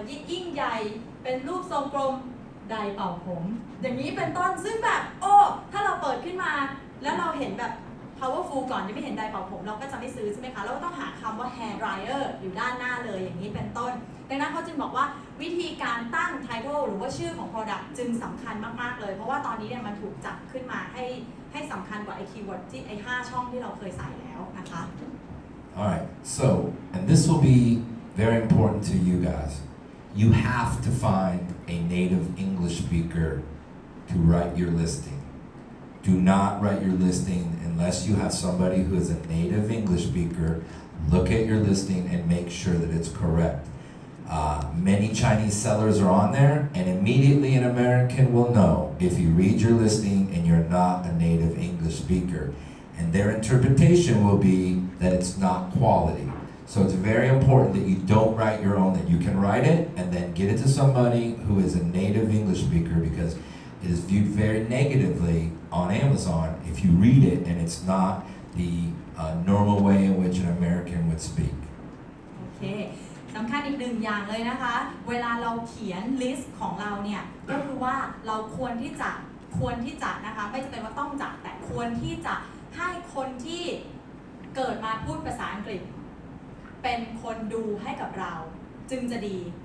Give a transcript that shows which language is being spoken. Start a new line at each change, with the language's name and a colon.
Thai: ยิ่งใหญ่เป็นรูปทรงกลมไดร์เป่าผมอย่างนี้เป็นต้นซึ่งแบบโอ้ถ้าเราเปิดขึ้นมาแล้วเราเห็นแบบ powerful ก่อนยังไม่เห็นไดร์เป่าผมเราก็จะไม่ซื้อใช่ไหมคะเราก็ต้องหาคำว่า hair dryer อยู่ด้านหน้าเลยอย่างนี้เป็นต้นดังนั้นเขาจึงบอกว่าวิธีการตั้ง title หรือว่าชื่อของ product จึงสำคัญมากๆเลยเพราะว่าตอนนี้เนี่ยมันถูกจับขึ้นมาให้สำคัญกว่าไอ้คีย์เวิร์ดที่ไอ้5ช่องที่เราเคยใส่แล้วนะคะ
English: Alright, so, and this will be very important to you guys. You have to find a native English speaker to write your listing. Do not write your listing unless you have somebody who is a native English speaker. Look at your listing and make sure that it's correct. Many Chinese sellers are on there, and immediately an American will know if you read your listing and you're not a native English speaker. And their interpretation will be that it's not quality. So it's very important that you don't write your own, that you can write it and then get it to somebody who is a native English speaker because it is viewed very negatively on Amazon if you read it and it's not the normal way in which an American would speak.
Thai: โอเคสำคัญอีกหนึ่งอย่างเลยนะคะเวลาเราเขียนลิสต์ของเราเนี่ยก็คือว่าเราควรที่จะนะคะไม่จำเป็นว่าต้องจัดแต่ควรที่จะให้คนที่เกิดมาพูดภาษาอังกฤษเป็นคนดูให้กับเราจึงจะดี